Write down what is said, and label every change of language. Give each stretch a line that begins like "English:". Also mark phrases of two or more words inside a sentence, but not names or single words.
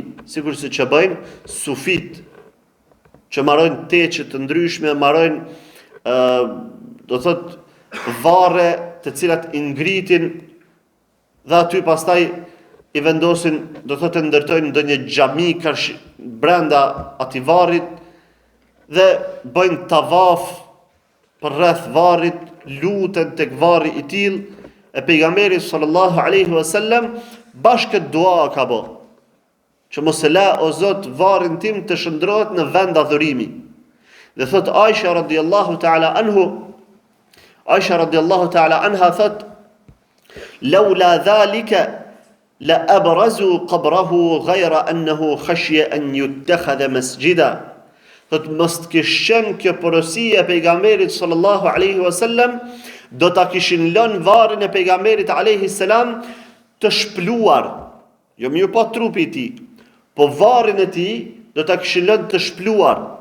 Albanian: sigurisht që bëjnë sufit, që marrojnë teçe të ndryshme, marrojnë do thot varre të cilat i ngritin dhe aty pastaj i vendosin, do thotë ndërtojnë ndonjë xhami brenda atij varrit dhe bëjnë tavaf për rreth varrit, luten tek varri i tillë, e pejgamberi
Arabic: صلى الله عليه وسلم
Albanian: bashkë dua ka bë. Që mos e la o Zot varrin tim të shndrohet në vend adhurimi. Dhe thot Aisha
Arabic: رضي الله تعالى عنها
Albanian: thot:
Arabic: "لولا ذلك لأبرز قبره غير أنه خشي أن يتخذ مسجدا."
Albanian: Thot mos të kishen kjo porosia e pejgamberit
Arabic: صلى الله عليه وسلم,
Albanian: do ta kishin lënë varrin e pejgamberit
Arabic: عليه السلام
Albanian: të shpluar. Jo më pa trupi i tij, po varrin e tij do ta kishin lënë të shpluar.